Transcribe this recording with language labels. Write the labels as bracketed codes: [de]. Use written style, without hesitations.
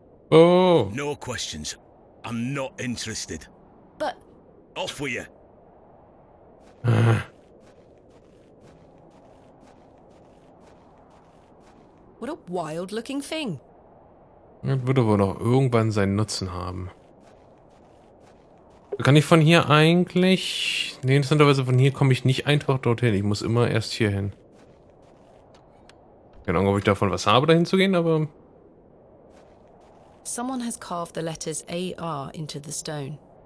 [en] Oh. No questions. I'm not interested. But... Off with you. What a wild-looking thing. [de] Das würde wohl noch irgendwann seinen Nutzen haben. Kann ich von hier eigentlich... Nee, interessanterweise von hier komme ich nicht einfach dorthin. Ich muss immer erst hier hin. Keine Ahnung, ob ich davon was habe, dahin zu gehen, aber... [en] Someone has carved the letters AR into the stone.